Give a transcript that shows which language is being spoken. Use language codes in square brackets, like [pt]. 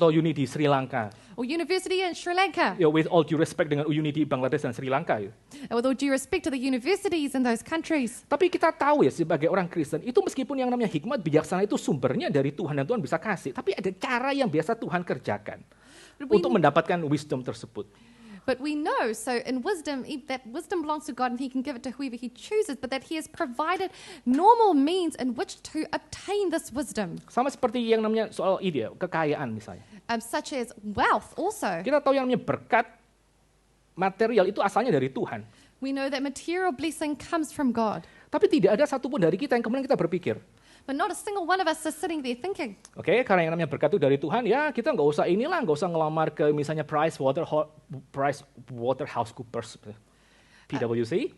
[id] Atau uni di Sri Lanka. [en] or university in Sri Lanka. [id] Ya, [en] with all due respect [id] dengan uni di Bangladesh dan Sri Lanka gitu. [en] And with all due respect to the universities in those countries. [id] Tapi kita tahu ya sebagai orang Kristen, itu meskipun yang namanya hikmat bijaksana itu sumbernya dari Tuhan dan Tuhan bisa kasih, tapi ada cara yang biasa Tuhan kerjakan untuk mendapatkan wisdom tersebut. [en] But we know, so in wisdom, that wisdom belongs to God and He can give it to whoever He chooses, but that He has provided normal means in which to obtain this wisdom. [id] Sama seperti yang namanya soal ide, kekayaan misalnya. [en] Such as wealth also. [id] Kita tahu yang namanya berkat material itu asalnya dari Tuhan. [en] We know that material blessing comes from God. [id] Tapi tidak ada satupun dari kita yang kemudian kita berpikir, [en] But not a single one of us is sitting there thinking, [id] oke, karena yang namanya berkat itu dari Tuhan, ya kita nggak usah ngelamar ke misalnya PricewaterhouseCoopers, PwC.